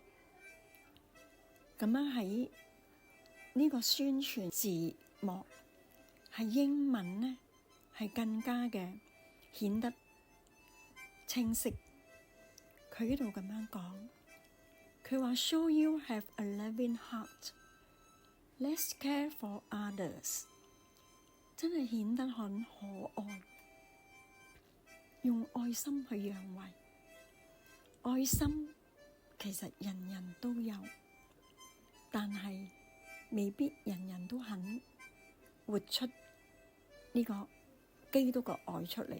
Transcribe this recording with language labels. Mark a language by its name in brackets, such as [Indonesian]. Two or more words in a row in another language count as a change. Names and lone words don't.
[Cantonese] 咁樣喺呢個宣傳字幕係英文呢，係更加嘅顯得清晰。佢呢度咁樣講，佢話 [English] Show you have a loving heart, let's care for others， [Cantonese] 真係顯得很可愛，用愛心去讓位。愛心其實人人都有，但係未必人人都肯活出呢個基督嘅愛出嚟。